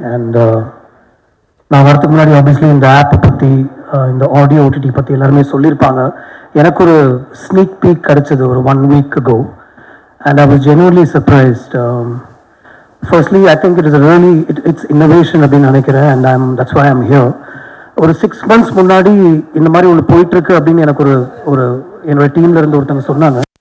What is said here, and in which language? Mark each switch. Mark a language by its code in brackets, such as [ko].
[ta] And நான் வரதுக்கு முன்னாடி ஆப்வியஸ்லி இந்த ஆப்பை பற்றி இந்த ஆடியோ ஓடிடி பற்றி எல்லாருமே சொல்லியிருப்பாங்க. எனக்கு ஒரு ஸ்னீக் பீக் கிடச்சிது ஒரு [en] 1 week ago. And I was genuinely surprised. Firstly, I think it is a really, it's innovation [ta] அப்படின்னு நினைக்கிறேன். [en] And that's why I'm here. [ta] ஒரு [en] 6 months [ta] முன்னாடி இந்த மாதிரி ஒன்று போயிட்டுருக்கு அப்படின்னு எனக்கு ஒரு என்னோட டீமில் இருந்து ஒருத்தவங்க சொன்னாங்க.